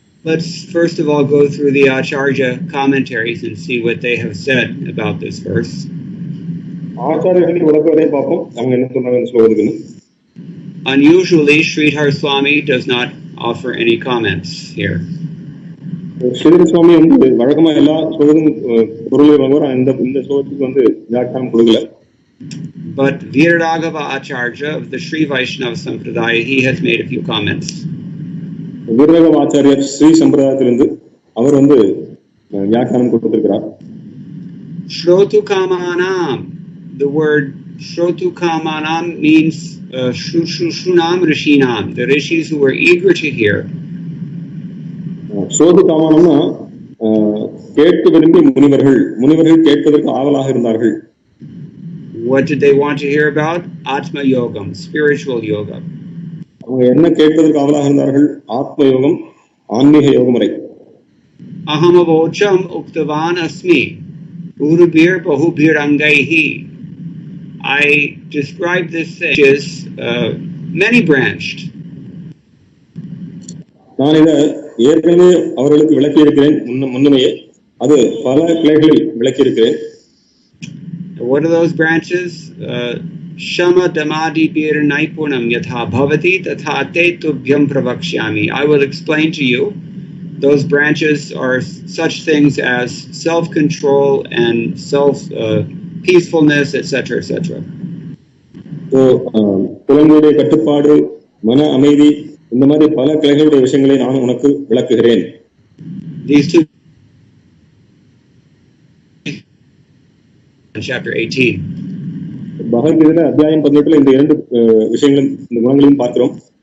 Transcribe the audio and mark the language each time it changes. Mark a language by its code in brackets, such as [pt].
[en] Let's first of all go through the Acharya commentaries and see what they have said about this verse. [ta] ஆச்சாரியர்களின் விளக்கத்தை பார்ப்போம், அவங்க என்ன சொன்னாங்கன்னு சொல்றதுக்கு. [en] Unusually, Sridhar Swami does not offer any comments here. [ta] Sridhar சுவாமி வந்து வழக்கமா எல்லா ஸ்லோகமும் பொருளை வாங்குவார், இந்த ஸ்லோகத்துக்கு வந்து வியாக்கியானம் கொடுக்கல. [en] But Viraragava Acharya of the Sri Vaishnava Sampradaya, he has made a few comments. [ta] Viraragava Acharya Sri Sampradayathilindu அவர் வந்து வியாக்கியானம் கொடுத்திருக்கிறார். [sa] Shrotu Kamanam. [en] The word Shrotu Kamanam means Shunam Rishinam, the rishis who were eager to hear. [ta] Shrotu Kamanamna கேட்க விரும்பி முனிவர்கள் கேட்பதற்கு ஆவலாக இருந்தார்கள். [en] What did they want to hear about? Atma Yogam, spiritual yoga. [ta] அவங்க என்ன கேட்பதற்கு ஆவலாக இருந்தார்கள்? ஆத்ம யோகம், ஆன்மீக யோக முறை. [sa] Ahamavocham uktavan asmi urubir bahubir angaihi. [en] I describe this as many branched. [ta] நான் இதை ஏற்கனவே அவர்களுக்கு விளக்கி இருக்கிறேன் முன்னமையே, அது பல கிளைகளில் விளக்கி இருக்கிறேன். [en] What are those branches? [sa] Shama damadi bir naipunam yatha bhavati tatha te tubhyam pravakshyami. [en] I will explain to you. Those branches are such things as self-control and peacefulness, etc., etc. [ta] So, புலன்களுடைய கட்டுப்பாடு, மன அமைதி, இந்த மாதிரி பல கிளைகளுடைய விஷயங்களை நான் உனக்கு விளக்குகிறேன். [en] These two chapter 18. [ta] பகவத்கீதையில அத்தியாயம் 18ல இந்த இரண்டு விஷயங்களும், இந்த குணங்களையும் பார்க்கிறோம்.